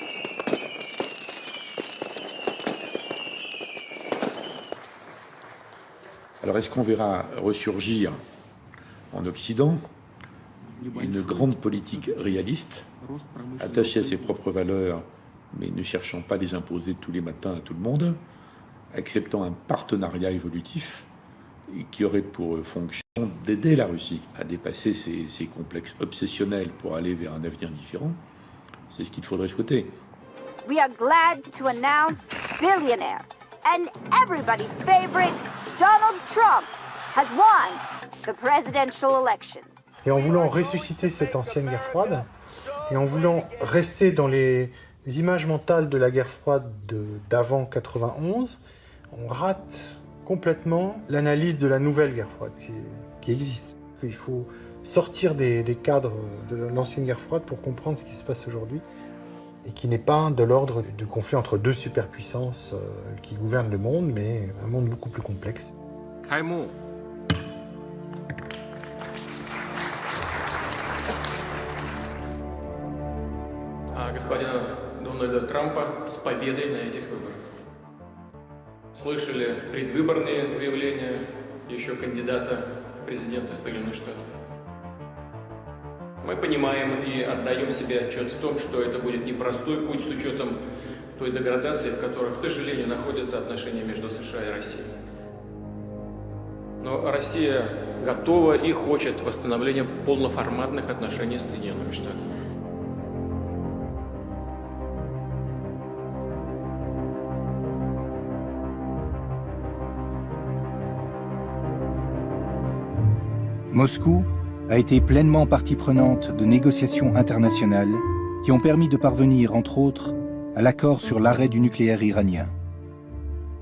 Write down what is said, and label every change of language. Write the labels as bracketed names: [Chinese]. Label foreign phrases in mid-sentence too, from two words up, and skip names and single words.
[French] Alors est-ce qu'on verra ressurgir en Occident une grande politique réaliste, attachée à ses propres valeurs, mais ne cherchant pas à les imposer tous les matins à tout le monde, acceptant un partenariat évolutif qui aurait pour fonction d'aider la Russie à dépasser ses complexes obsessionnels pour aller vers un avenir différent? C'est ce qu'il faudrait souhaiter. [English] We are glad to announce billionaire and everybody's favorite Donald Trump has won the presidential elections. [French] Et en voulant ressusciter cette ancienne guerre froide, et en voulant rester dans les images mentales de la guerre froide d'avant 91, on rate complètement l'analyse de la nouvelle guerre froide qui existe. Il faut sortir des cadres de l'ancienne guerre froide pour comprendre ce qui se passe aujourd'hui et qui n'est pas de l'ordre du conflit entre deux superpuissances qui gouvernent le monde, mais un monde beaucoup plus complexe. [Russian] Господина Дональда Трампа с победой на этих выборах. Слышали предвыборные заявления еще кандидата в президенты Соединенных Штатов. Мы понимаем и отдаем себе отчет в том, что это будет непростой путь с учетом той деградации, в которой, к сожалению, находятся отношения между США и Россией. Но Россия готова и хочет восстановления полноформатных отношений с Соединенными Штатами. [French] Moscou a été pleinement partie prenante de négociations internationales qui ont permis de parvenir, entre autres, à l'accord sur l'arrêt du nucléaire iranien.